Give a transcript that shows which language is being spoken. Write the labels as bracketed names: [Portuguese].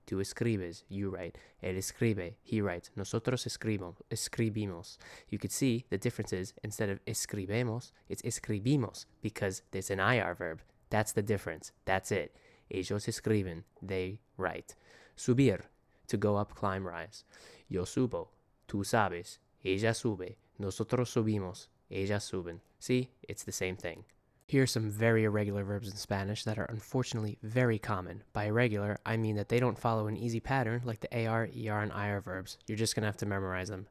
[Spanish] Tú escribes, [English] you write. [Spanish] Él escribe, [English] he writes. [Spanish] Nosotros escribimos. You could see the difference is instead of escribemos, it's escribimos because it's an IR verb. That's the difference. That's it. Ellos escriben, [English] they write. Subir, to go up, climb, rise. [Spanish] Yo subo, tú sabes. Ella sube, nosotros subimos. Ellas suben. [English] See, it's the same thing. Here are some very irregular verbs in Spanish that are unfortunately very common. By irregular, I mean that they don't follow an easy pattern like the AR, ER, and IR verbs. You're just gonna have to memorize them.